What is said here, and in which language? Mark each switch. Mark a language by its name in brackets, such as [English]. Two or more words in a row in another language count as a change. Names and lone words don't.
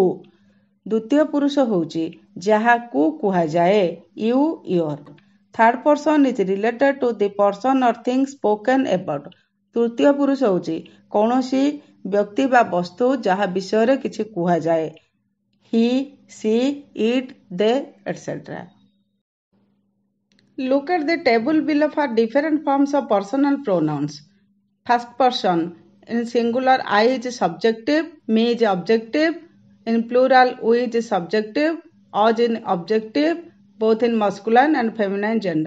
[Odia] ଦ୍ୱିତୀୟ ପୁରୁଷ ହେଉଛି ଯାହାକୁ କୁହାଯାଏ, [English] you, your. Third person is related to the person or thing spoken about. [Odia] ତୃତୀୟ ପୁରୁଷ ହେଉଛି କୌଣସି ବ୍ୟକ୍ତି ବା ବସ୍ତୁ ଯାହା ବିଷୟରେ କିଛି କୁହାଯାଏ, [English] he, she, it, they etcetera. Look at the table below for different forms of personal pronouns. First person, in singular I is subjective, me is objective, in plural we is subjective, us in objective, both in masculine and feminine gender.